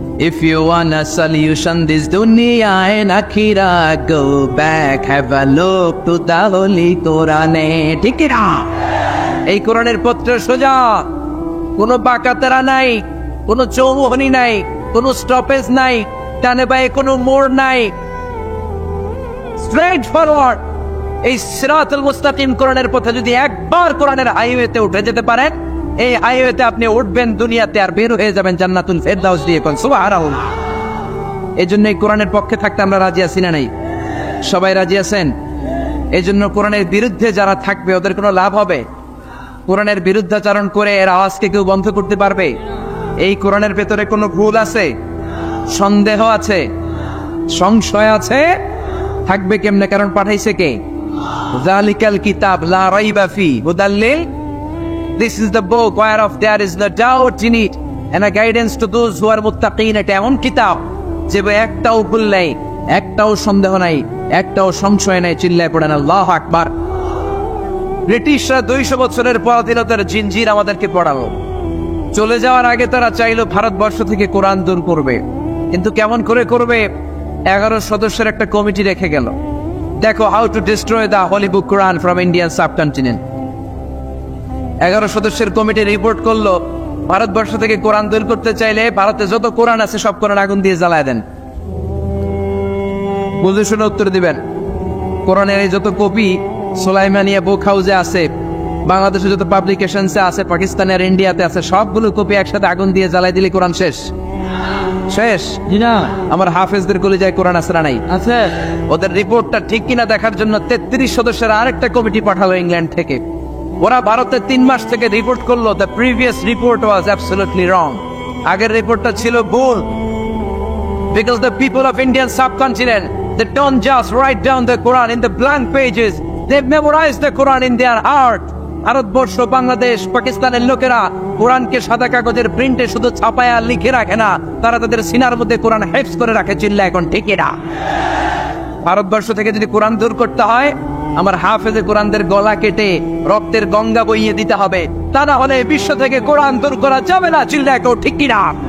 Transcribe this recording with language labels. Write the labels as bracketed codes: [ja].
[en] If you want a solution this dunya and akhirah, go back, have a look to the holy Quran. [bn] ঠিক না? এই কোরআনের পত্র সোজা, কোনো বাঁকাতেরা নাই, কোনো চৌমুহনী নাই, কোনো স্টপেজ নাই, ডানে বাঁয়ে কোনো মোড় নাই, স্ট্রেট ফরওয়ার্ড। এই সিরাতুল মুস্তাকিম কোরআনের পথে যদি একবার কোরআনের হাইওয়েতে উঠে যেতে পারেন, এই হাইওয়েতে আপনি উঠবেন দুনিয়াতে আর বের হয়ে যাবেন জান্নাতুল ফেরদাউস দিয়ে। কোন সুবহানাল্লাহ। এই জন্য এই কোরআনের পক্ষে থাকতে আমরা রাজি আছি না নাই? সবাই রাজি আছেন? এই জন্য কোরআনের বিরুদ্ধে যারা থাকবে ওদের কোনো লাভ হবে? কোরআনের বিরুদ্ধাচরণ করে এর আওয়াজকে কেউ বন্ধ করতে পারবে? এই কোরআনের ভেতরে কোনো ভুল আছে, সন্দেহ আছে, সংশয় আছে? থাকবে কেমনে? কারণ পাঠাইছে কে? [ar] যালিকাল কিতাব লা রাইবা ফি হুদাল লিল। [en] This is the book whereof there is no doubt in it and a guidance to those who are muttaqin. [bn] এটা এমন কিতাব যে একটাও ভুল নাই, একটাও সন্দেহ নাই, একটাও সংশয় নাই। চিল্লায় পড়েন আল্লাহু আকবার। ব্রিটিশরা 200 বছরের পরাধীনতার জিনজির আমাদেরকে পড়ালো। চলে যাওয়ার আগে তারা চাইলো ভারতবর্ষ থেকে কোরআন দূর করবে, কিন্তু কেমন করে করবে? 11 সদস্যের একটা কমিটি রেখে গেল। দেখো, [en] How to destroy the holy book Quran from Indian subcontinent. [bn] 11 সদস্যের কমিটি রিপোর্ট করলো, ভারতবর্ষ থেকে কোরআন দূর করতে চাইলে ভারতে যত কোরআন আছে সব কোরআন আগুন দিয়ে জ্বালায় দেন। বুঝে শুনে উত্তর দিবেন। কোরআনের এই যত কপি সুলাইমানিয়া বুক হাউসে আছে, বাংলাদেশে যত পাবলিকেশনসে আছে, পাকিস্তানে আর ইন্ডিয়াতে আছে, সবগুলো কপি একসাথে আগুন দিয়ে জ্বালাই দিলে কোরআন শেষ। শেষ জিনা আমার হাফেজদের কলিজায় কোরআন আছে না নাই? আছে। ওদের রিপোর্টটা ঠিক কিনা দেখার জন্য 33 সদস্যের আরেকটা কমিটি পাঠালো ইংল্যান্ড থেকে। ওরা ভারতে 3 মাস থেকে রিপোর্ট করলো, [en] The previous report was absolutely wrong. [bn] আগের রিপোর্টটা ছিল ভুল। [en] Because the people of Indian subcontinent, they don't just write down the Quran in the blank pages, they memorize the Quran in their heart. [bn] Bharatvarsha, Bangladesh, পাকিস্তানের লোকেরা কোরআনকে সাদা কাগজের প্রিন্টে শুধু ছাপায়া লিখে রাখে না, তারা তাদের সিনার মধ্যে কোরআন হেফজ করে রাখে। চিল্লা এখন ঠিক না? ভারতবর্ষ থেকে যদি কোরআন দূর করতে হয়, আমার হাফেজে কোরআনদের গলা কেটে রক্তের গঙ্গা বইয়ে দিতে হবে, তা না হলে বিশ্ব থেকে কোরআন দূর করা যাবে না। চিল্লা এখন ঠিক কিনা?